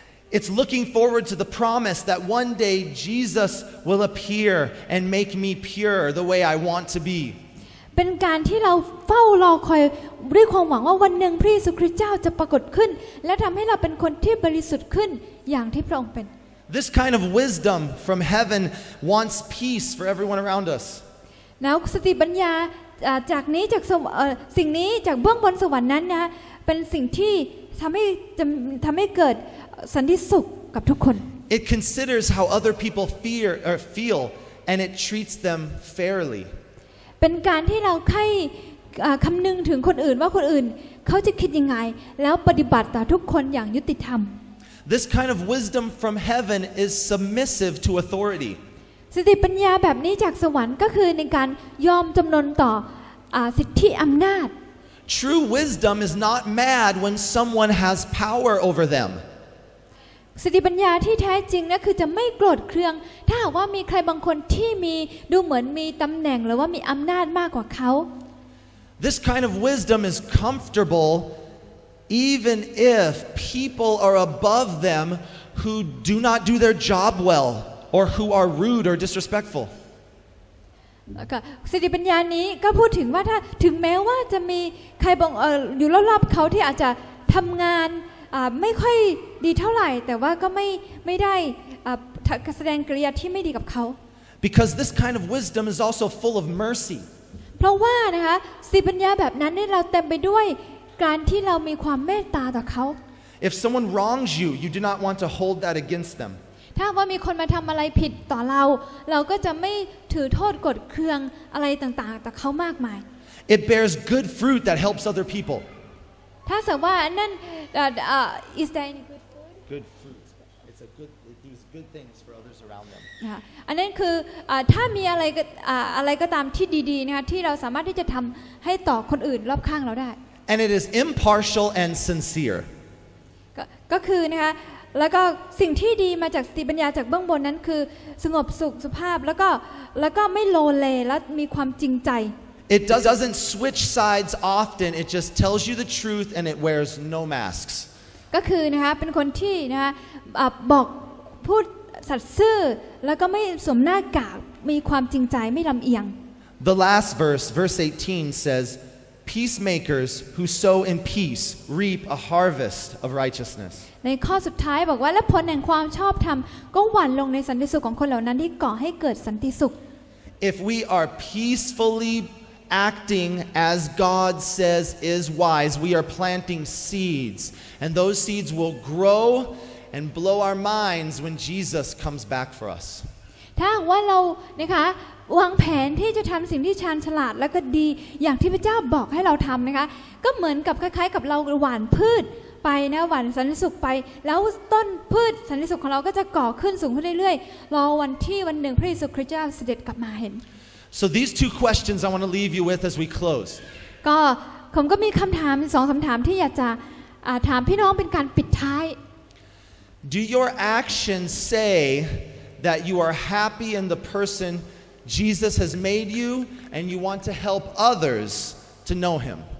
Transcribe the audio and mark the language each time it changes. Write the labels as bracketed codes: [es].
[en] It's looking forward to the promise that one day Jesus will appear and make me pure the way I want to be. [th] เป็นการที่เราเฝ้ารอคอยด้วยความหวังว่าวันหนึ่งพระเยซูคริสต์เจ้าจะปรากฏขึ้นและทำให้เราเป็นคนที่บริสุทธิ์ขึ้นอย่างที่พระองค์เป็น [en] This kind of wisdom from heaven wants peace for everyone around us. [th] แล้วสติปัญญาจากนี้จากสิ่งนี้จากเบื้องบนสวรรค์นั้นนะเป็นสิ่งที่ทำให้เกิดสันติสุขกับทุกคน [en] It considers how other people feel and it treats them fairly. [th] เป็นการที่เราคำนึงถึงคนอื่นว่าคนอื่นเขาจะคิดยังไงแล้วปฏิบัติต่อทุกคนอย่างยุติธรรม [en] This kind of wisdom from heaven is submissive to authority. [th] สติปัญญาแบบนี้จากสวรรค์ก็คือในการยอมจำนนต่อสิทธิอำนาจ [en] True wisdom is not mad when someone has power over them. [th] สติปัญญาที่แท้จริงนะคือจะไม่โกรธเคืองถ้าหากว่ามีใครบางคนที่ดูเหมือนมีตำแหน่งหรือว่ามีอำนาจมากกว่าเขา [en] This kind of wisdom is comfortable even if people are above them who do not do their job well or who are rude or disrespectful. [th] สติปัญญานี้ก็พูดถึงว่าถ้าถึงแม้ว่าจะมีใครบางอยู่รอบๆเขาที่อาจจะทำงานไม่ค่อยดีเท่าไหร่แต่ว่าก็ไม่ได้แสดงกริยาที่ไม่ดีกับเขา [en] Because this kind of wisdom is also full of mercy. [th] เพราะว่านะคะสติปัญญาแบบนั้นเนี่ยเราเต็มไปด้วยการที่เรามีความเมตตาต่อเขา [en] If someone wrongs you, you do not want to hold that against them. [th] ถ้าว่ามีคนมาทำอะไรผิดต่อเราก็จะไม่ถือโทษกดเคืองอะไรต่างๆต่อเขามากมาย [en] It bears good fruit that helps other people. [th] ถ้าสมมติว่านั่น [en] is there any good food Good fruit. It does good things for others around them. [th] อันนั้นคือถ้ามีอะไรก็ตามที่ดีๆนะคะที่เราสามารถที่จะทำให้ต่อคนอื่นรอบข้างเราได้ [en] And it is impartial and sincere. [th] ก็คือนะคะแล้วก็สิ่งที่ดีมาจากสติปัญญาจากเบื้องบนนั้นคือสงบสุขสุภาพแล้วก็ไม่โลเลและมีความจริงใจ [en] It doesn't switch sides often. It just tells you the truth and it wears no masks. [th] ก็คือนะคะเป็นคนที่นะคะบอกพูดสัตย์ซื่อแล้วก็ไม่สวมหน้ากากมีความจริงใจไม่ลำเอียง [en] The last verse, verse 18 says, "Peacemakers who sow in peace reap a harvest of righteousness." [th] ในข้อสุดท้ายบอกว่าและผลแห่งความชอบธรรมก็หว่านลงในสันติสุขของคนเหล่านั้นที่ก่อให้เกิดสันติสุข [en] If we are peacefully acting as God says is wise, we are planting seeds, and those seeds will grow and blow our minds when Jesus comes back for us. [th] ถ้าว่าเรานะคะวางแผนที่จะทำสิ่งที่ชาญฉลาดและก็ดีอย่างที่พระเจ้าบอกให้เราทำนะคะก็เหมือนกับคล้ายๆกับเราหว่านพืชไปนะหว่านสันติสุขไปแล้วต้นพืชสันติสุขของเราก็จะก่อขึ้นสูงขึ้นเรื่อยๆรอวันหนึ่งพระเยซูคริสต์เจ้าเสด็จกลับมาเห็น [en] So these two questions I want to leave you with as we close. ก็ [th] ผมก็มีคำถาม2 คำถามที่อยากจะถามพี่น้องเป็นการปิดท้าย [en] Do your actions say that you are happy in the person Jesus has made you and you want to help others to know him?